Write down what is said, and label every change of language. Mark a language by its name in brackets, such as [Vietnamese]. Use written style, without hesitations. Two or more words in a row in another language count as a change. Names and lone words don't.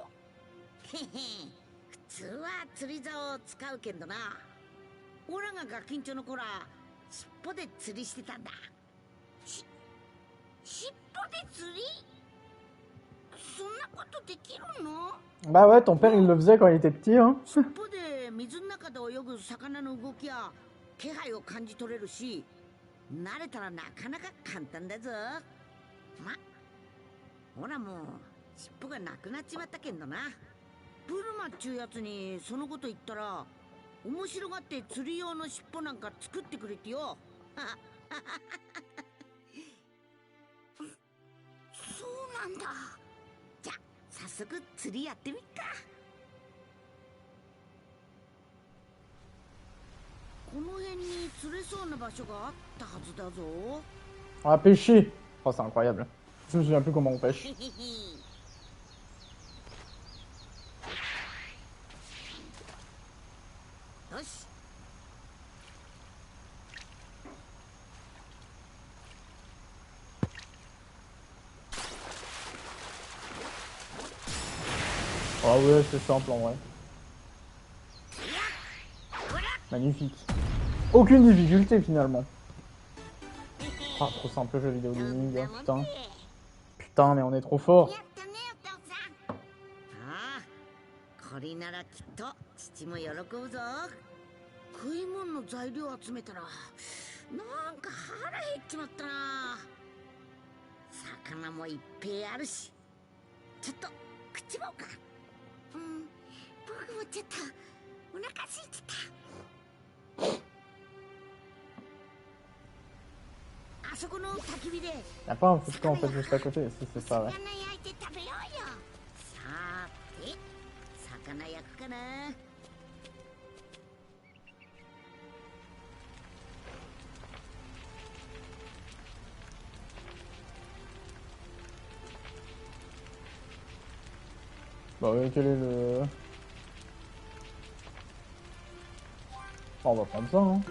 [Japanese] へへ、普通は釣り竿を使うけどな。オラがガキンチョの頃は尻尾で釣りしてたんだ。尻尾で釣り？そんなことできるの？ [French] Bah ouais, ton père il le faisait quand il était petit, hein. [Japanese] 尻尾で水の中で泳ぐ魚の動きや気配を感じ取れるし、慣れたらなかなか簡単だぞ。ま、ほらもう尻尾がなくなっちまったけんどな。ブルマっちゅうやつにそのこと言ったら面白がって釣り用の尻尾なんか作ってくれてよ。そうなんだ。じゃあ早速釣りやってみっか。この辺に釣れそうな場所があったはずだぞ。 [French] On va pêcher. Oh c'est incroyable. Je me souviens plus comment on pêche. [Japanese] よし。 [French] Ah ouais, c'est simple en vrai. Magnifique. Aucune difficulté finalement. Ah, trop simple le jeu vidéo de Ninja, putain. Putain, mais on est trop fort. [Japanese] やったねお父さん。ああ、これならきっと父も喜ぶぞ。食い物の材料集めたらなんか腹減っちまったな。魚もいっぺいあるし、ちょっと食っちまおうか。うん僕もちょっとお腹空いてた。あそこの焚き火で [French] Y'a pas un [English] food camp [French] en fait juste à côté, si c'est ça, ouais. [Japanese] 魚焼いて食べようよ。さて魚焼くかな。 [French] Bah oui, quel est le... Oh, on va prendre ça, hein.